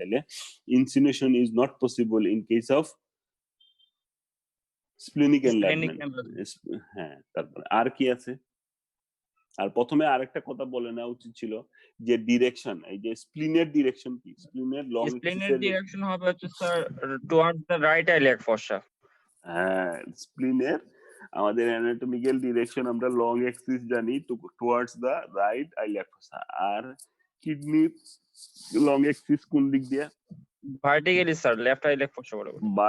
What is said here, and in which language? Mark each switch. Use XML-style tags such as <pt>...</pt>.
<en>তাইলে insinuation is not possible in case of splenic Splenic enlargement. enlargement.</en> <bn>হ্যাঁ, তারপরে আর কি আছে? আর প্রথমে আরেকটা কথা বলে নেওয়া উচিত ছিল যে ডিরেকশন, এই যে স্প্লিনের ডিরেকশন কি, স্প্লিনের লং</bn> <en>Splenic direction</en> <bn>হবে হচ্ছে sir</bn> <en>towards the right iliac fossa.</en> <bn>হ্যাঁ, স্প্লিনের আমাদের অ্যানাটমিক্যাল ডিরেকশন আমরা লং অ্যাক্সিস জানি towards the right iliac ফসা, আর kidney long Axis কোন দিক দিয়ে?</bn> <en>Vertically sir left iliac fossa বরাবর।</en>